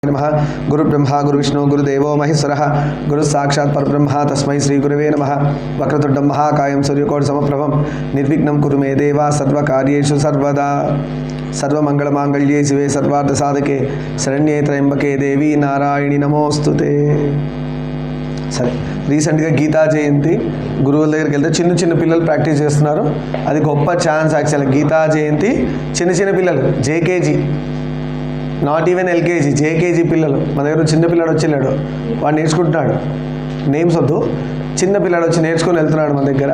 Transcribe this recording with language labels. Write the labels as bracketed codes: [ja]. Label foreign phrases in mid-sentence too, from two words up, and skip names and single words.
[sa] नमः गुरु ब्रह्मा गुरु विष्णु गुरुदेवो महेश्वरः गुरु साक्षात् परब्रह्म तस्मै श्री गुरुवे नमः वक्रतुण्डं महाकायं सूर्यकोटि समप्रभं निर्विघ्नं कुरु मे देवा सर्वकार्येषु सर्वदा सर्वमंगलमांगल्ये शिवे सर्वार्थ साधके शरण्ये त्र्यंबके देवी नारायणी नमोस्तुते। [te] సరే, రీసెంట్గా గీతా జయంతి గురువుల దగ్గరికి వెళ్తే చిన్న చిన్న పిల్లలు ప్రాక్టీస్ చేస్తున్నారు. అది గొప్ప ఛాన్స్ యాక్చువల్గా. గీతా జయంతి చిన్న పిల్లలు జేకేజీ, [en] not even [te] ఎల్కేజీ, జేకేజీ పిల్లలు. మన దగ్గర చిన్న పిల్లాడు వచ్చి వెళ్ళాడు, వాడు నేర్చుకుంటున్నాడు. నేమ్స్ వద్దు, చిన్న పిల్లాడు వచ్చి నేర్చుకుని వెళ్తున్నాడు మన దగ్గర.